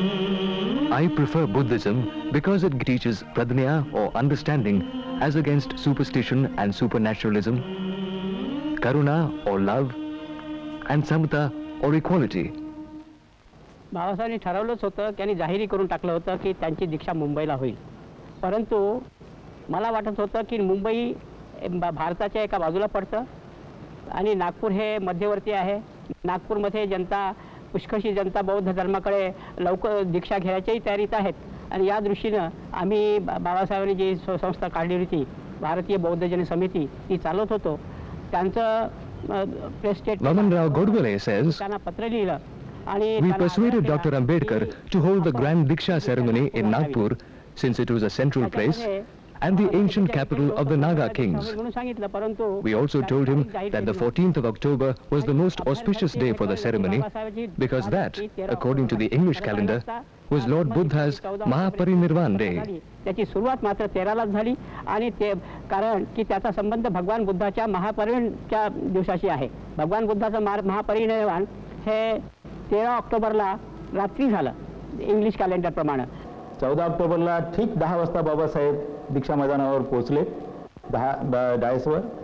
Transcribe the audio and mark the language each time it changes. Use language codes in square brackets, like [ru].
[en] I prefer Buddhism because it teaches pradnya or understanding as against superstition and supernaturalism, karuna or love, and samata or equality. [mr] बाबासाहेबांनी ठरवलंच होतं, त्यांनी जाहीर करून टाकलं होतं की त्यांची दीक्षा मुंबईला होईल. परंतु मला वाटत होतं की मुंबई भारताच्या एका बाजूला पडतं आणि नागपूर हे मध्यवर्ती आहे. नागपूरमध्ये जनता पुष्कळशी जनता बौद्ध धर्माकडे लवकर दीक्षा घेण्याच्याही तयारीत आहेत आणि या दृष्टीनं आम्ही बाबासाहेबांनी जी संस्था काढली होती भारतीय बौद्ध जन समिती ती चालवत होतो. त्यांचं press statement [en] Vaman Rao Godbole says, [mr] त्यांना पत्र लिहिलं. [en] we persuaded Dr. Ambedkar to hold the Grand Diksha ceremony in Nagpur since it was a central place and the ancient capital of the Naga kings. We also told him that the 14th of October was the most auspicious day for the ceremony because that, according to the English calendar, was Lord Buddha's Mahaparinirvan Day. [mr] त्याची सुरुवात मात्र 13लाच झाली आणि ते कारण की त्याचा संबंध भगवान बुद्धाच्या महापरिनिर्वाणाच्या दिवसाशी आहे. भगवान बुद्धाचं महापरिनिर्वाण हे 13 ऑक्टोबरला रात्री झालं इंग्लिश कॅलेंडर प्रमाणे. 14 ऑक्टोबरला ठीक 10 वाजता बाबासाहेब दीक्षा मैदानावर पोहोचले 10 डायसवर.